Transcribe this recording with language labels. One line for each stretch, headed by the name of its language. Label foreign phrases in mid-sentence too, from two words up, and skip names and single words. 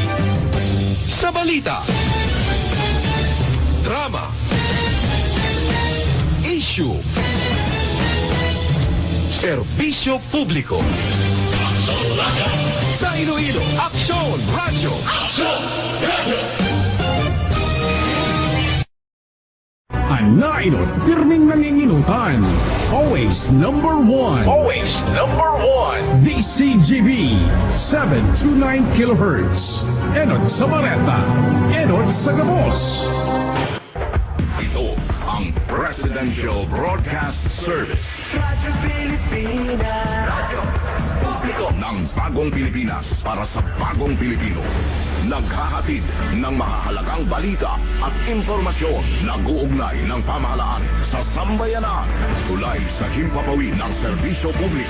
Hiligaynon: Sa balita, drama, issue, serbisyo publiko. Sa Iloilo, Aksyon Radyo. Anainot, pirming nanginginutan.
English: Always number one. Always number one. DCGB 729 kHz.
Bikol: Enot sa Bareta. Enot sa Gabos.
Filipino: Ito ang Presidential Broadcast Service. Radyo Pilipinas. Radyo Publiko ng bagong Pilipinas para sa bagong Pilipino. Naghahatid ng mahahalagang balita at impormasyon na guugnay ng pamahalaan sa sambayanan. Tulay sa himpapawid ng serbisyo publiko.